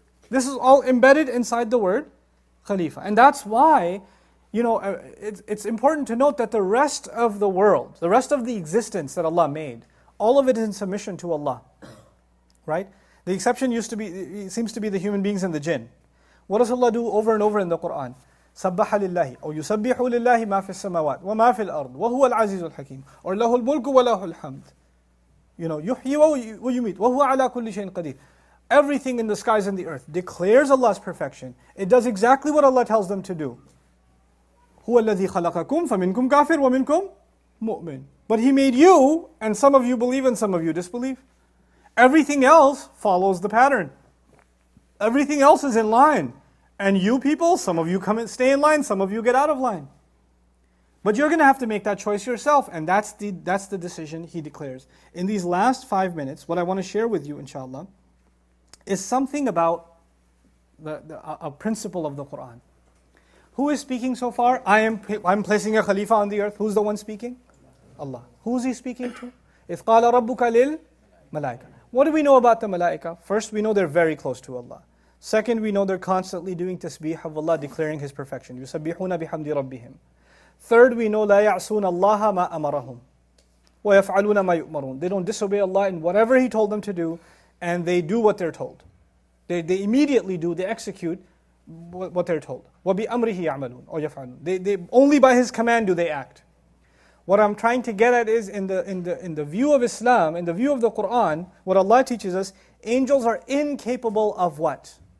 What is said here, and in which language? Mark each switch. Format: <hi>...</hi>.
<en>This is all embedded inside the word Khalifa. And that's why, it's important to note that the rest of the world, the rest of the existence that Allah made, all of it is in submission to Allah. Right? The exception seems to be the human beings and the jinn. What does Allah do over and over in the Qur'an?</en> <ar>سبح لله أو يسبح لله ما في السماوات وما في الأرض وهو العزيز الحكيم or له الملك وله الحمد. يحيي ويميت وهو على كل شيء قدير.</ar> <en>Everything in the skies and the earth declares Allah's perfection. It does exactly what Allah tells them to do.</en> <ar>هو الذي خلقكم فمنكم كافر ومنكم مؤمن.</ar> <en>But He made you, and some of you believe and some of you disbelieve. Everything else follows the pattern. Everything else is in line. And you people, some of you come and stay in line, some of you get out of line. But you're going to have to make that choice yourself, and that's the decision He declares. In these last 5 minutes, what I want to share with you, inshallah, is something about a principle of the Qur'an. Who is speaking so far? I'm placing a Khalifa on the earth. Who's the one speaking? Allah. Who is He speaking to?</en> <ar>إِذْ قَالَ رَبُّكَ لِلْمَلَائِكَةِ.</ar> <en>What do we know about the malaika? First, we know they're very close to Allah. Second, we know they're constantly doing tasbih of Allah, declaring His perfection.</en> <ar>يُسَبِّحُونَ بِحَمْدِ رَبِّهِمْ.</ar> <en>Third, we know</en> <ar>لَا يَعْصُونَ اللَّهَ مَا أَمَرَهُمْ وَيَفْعَلُونَ مَا يُؤْمَرُونَ.</ar> <en>They don't disobey Allah in whatever He told them to do, and they do what they're told. They immediately do, they execute what they're told.</en> <ar>وَبِأَمْرِهِ يَعْمَلُونَ or يَفْعَلُونَ.</ar> <en>They only by His command do they act. What I'm trying to get at is in the view of Islam, in the view of the Quran, what Allah teaches us, angels are incapable of what?</en>